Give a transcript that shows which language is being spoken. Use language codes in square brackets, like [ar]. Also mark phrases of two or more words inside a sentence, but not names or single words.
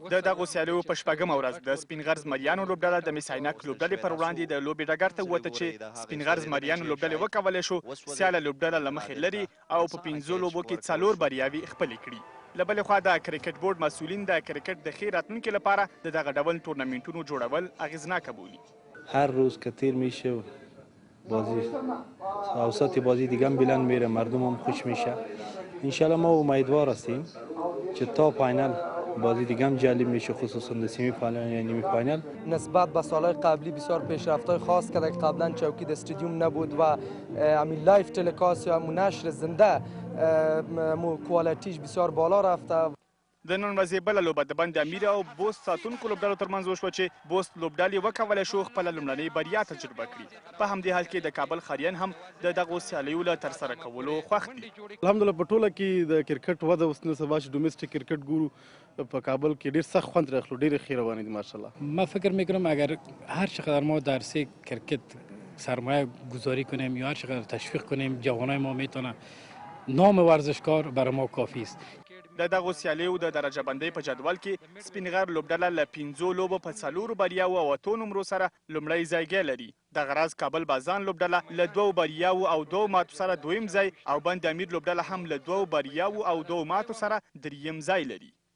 [ps] د دغو سیالیو په شپږمه ورځ د سپین غر زمریانو لوبډله د مس عینک لوبډلې پر وړاندې د لوبې ډګر ته ووته چې سپین غر زمریانو لوبډلې وکولی شو سیاله لوبډله له مخې لري او په 15 لوبو کې 4 بریاوې خپلې کړي. له بلې خوا د کرکټ بورډ مسؤلین د کرکټ د ښې راتلونکي لپاره د دغه ډول تورنمنټونو جوړول اغیزناکه بولي. [fa] هر روز که تیر میشه بازی اوسط بازی دیگه هم بلند میره، مردم هم خوش میشه. انشالله ما امیدوار هستیم که تا فاینال بازی دیگه هم جالب میشه، خصوصا در [en] semi final [fa] یا نیمه فاینال. نسبت به سالهای قبلی بسیار پیشرفت‌های خاص کرده که قبلا چوکی در استادیوم نبود و همین [en] live telecast [fa] یا نشر زنده کوالیتیش بسیار بالا رفته. [ps] د نن ورځې بله لوبه د بند امیر او بوست ساتونکو لوبډلو ترمنځ وشوه چې بوست لوبډلې وکولی شو خپله لومړنۍ بریا تجربه کړي. په همدې حال کې د کابل ښاریان هم د دغو سیالیو له ترسره کولو خوښ دي. الحمدلله په ټوله کې د کرکټ وده اوس نن سبا چې [en] domestic cricket [ps] ګورو په کابل کې ډېر سخت خوند راخلو، ډېرې ښې روانې دي ماشاءالله. [fa] ما فکر میکنم اگر هر چقدر ما در کرکت سرمایه گذاری کنیم یا هر چقدر تشویق کنیم جوانای ما میتونه نام ورزشکار برای ما کافی است. [ps] د دغو سیالیو د درجه بندۍ په جدول کې سپین غر لوبډله له 5 لوبو په 4 بریاوو او 8 نمرو سره لومړی ځای لري. دغه راز کابل بازان لوبډله له 2 بریاوو او 2 ماتو سره دویم ځای او بند امیر لوبډله هم له 2 بریاوو او 2 ماتو سره دریم ځای لري.